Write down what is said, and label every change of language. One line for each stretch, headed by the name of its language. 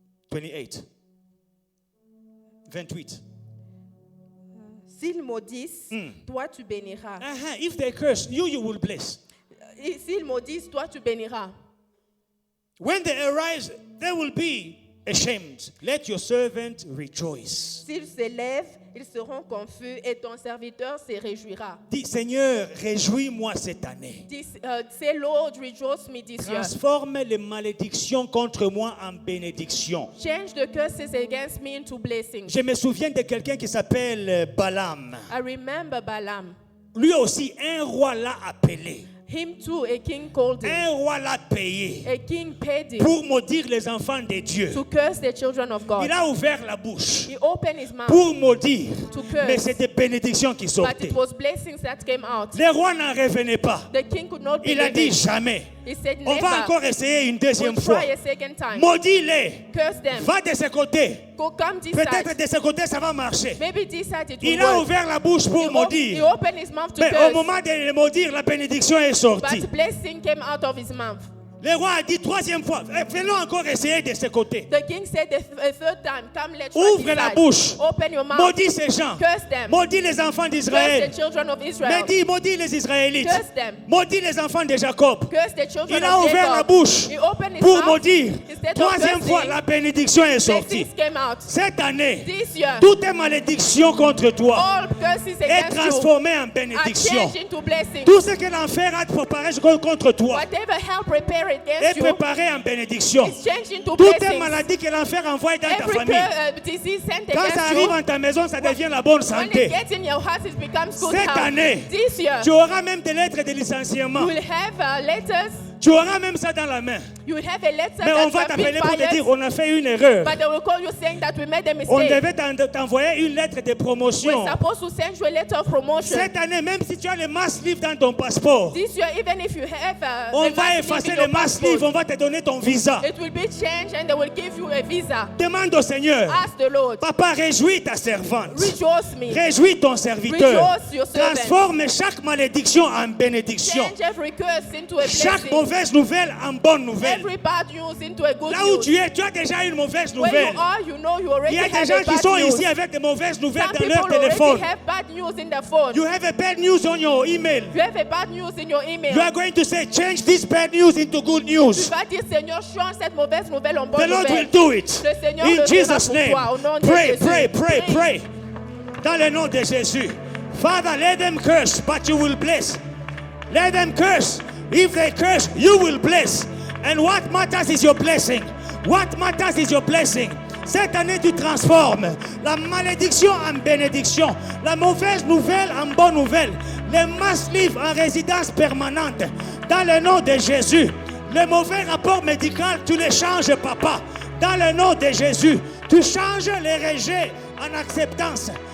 French: 28. 28. S'ils maudissent, toi tu béniras.
English: If they curse, you will bless.
French: Et s'ils maudissent, toi tu béniras.
English: When they arise, they will be ashamed. Let your servant rejoice.
French: S'ils s'élèvent, ils seront confus et ton serviteur se réjouira. Dis, Seigneur, réjouis-moi cette année.
English: Say, Lord, rejoice me this year.
French: Transforme les malédictions contre moi en bénédictions.
English: Change the curses against me into blessings.
French: Je me souviens de quelqu'un qui s'appelle Balaam.
English: I remember Balaam.
French: Lui aussi, un roi l'a appelé.
English: Him too, a king called him.
French: Un roi l'a payé
English: A king paid him
French: pour maudire les enfants de Dieu.
English: to curse the children of God.
French: Il a ouvert la bouche
English: He opened his mouth,
French: pour maudire,
English: to curse.
French: mais c'était bénédiction qui
English: but
French: sortait.
English: it was blessings that came out.
French: Le roi n'en revenait pas.
English: The king could not
French: Il a
English: believe
French: dit
English: it.
French: jamais.
English: He said,
French: On va
English: never.
French: encore essayer une deuxième
English: We'll
French: fois.
English: try a second time.
French: Maudis-les.
English: Curse them.
French: Va de ce côté.
English: Go come this
French: Peut-être
English: side.
French: de ce côté ça va marcher.
English: Maybe this side it
French: Il
English: will
French: a
English: work.
French: ouvert la bouche
English: He
French: pour maudire.
English: opened his mouth to
French: Mais au
English: curse.
French: moment de le maudire, la bénédiction est sortie.
English: But blessing came out of his mouth.
French: Le roi a dit troisième fois, venons encore essayer de ce côté.
English: The king said a third time, come let's try
French: Ouvre
English: this
French: la
English: side.
French: bouche.
English: Open your mouth.
French: Maudis ces gens.
English: Curse them.
French: Maudis les enfants
English: Curse
French: d'Israël.
English: the children of
French: Mais
English: Israel.
French: dis, maudis les Israélites.
English: Curse them.
French: Maudis les enfants de Jacob.
English: Curse the children
French: Il a
English: of
French: ouvert la
English: Jacob.
French: bouche
English: He opened his
French: pour
English: mouth.
French: maudire.
English: Instead of
French: Troisième
English: cursing,
French: fois, la bénédiction est sortie.
English: blessings came out.
French: Cette année,
English: This year,
French: toutes les malédictions contre toi
English: all curses
French: est
English: against you
French: transformée en
English: are
French: bénédiction.
English: changed into blessings.
French: Tout ce que l'enfer a préparé contre toi
English: Whatever hell prepared
French: est
English: against you
French: préparé en bénédiction.
English: is changed into
French: Toutes les
English: blessings.
French: maladies que l'enfer envoie dans ta
English: Every
French: famille,
English: disease sent
French: quand ça
English: against
French: arrive
English: you,
French: en ta maison, ça devient la bonne
English: when it
French: santé.
English: gets in your house, it becomes good
French: Cette
English: health.
French: année,
English: This year,
French: tu auras même des lettres de licenciement.
English: you will have letters.
French: Tu auras même ça dans la main.
English: You will have a letter
French: Mais on
English: that you have
French: t'appeler
English: been
French: pour te
English: fired,
French: dire on a fait une erreur.
English: but they will call you saying that we made a
French: On
English: mistake.
French: devait t'envoyer une lettre de promotion.
English: We're supposed to send you a letter of promotion.
French: Cette année, même si tu as le mass livre dans ton passeport,
English: This year, even if you have
French: on
English: a
French: va
English: mass
French: effacer
English: leave in
French: le
English: your
French: mass
English: passport,
French: livre, on va te donner ton visa.
English: it will be changed and they will give you a visa.
French: Demande au Seigneur,
English: Ask the Lord.
French: Papa, réjouis ta servante.
English: Rejoice me.
French: Réjouis ton serviteur.
English: Rejoice your servant.
French: Transforme chaque malédiction en bénédiction.
English: Change every curse into a
French: Chaque
English: blessing.
French: mauvaise nouvelle en bonne nouvelle.
English: Every bad news into a good
French: Là où
English: news.
French: tu es, tu as déjà une mauvaise
English: Where
French: nouvelle.
English: you are, you know you
French: Il
English: already
French: y a des
English: have
French: gens
English: a
French: qui
English: bad
French: sont
English: news.
French: ici avec des mauvaises nouvelles
English: Some
French: dans
English: people
French: leur téléphone.
English: already have bad news in their phone. You have a bad news on your email. You have a bad news in your email. You are going to say, change this bad news into good
French: Tu
English: news.
French: vas dire, Seigneur, change cette mauvaise nouvelle en
English: The
French: bonne
English: Lord will
French: nouvelle.
English: do it.
French: Le Seigneur
English: In
French: le fera
English: Jesus'
French: pour
English: name.
French: toi, au nom de
English: Pray,
French: Jésus.
English: pray, pray,
French: Prie.
English: pray.
French: Dans le nom de Jésus.
English: Father, let them curse, but you will bless. Let them curse. If they curse, you will bless. And what matters is your blessing. What matters is your blessing.
French: Cette année, tu transformes la malédiction en bénédiction, la mauvaise nouvelle en bonne nouvelle, les mass livres en résidence permanente. Dans le nom de Jésus, le mauvais rapport médical, tu les changes, papa. Dans le nom de Jésus, tu changes les rejets en acceptance.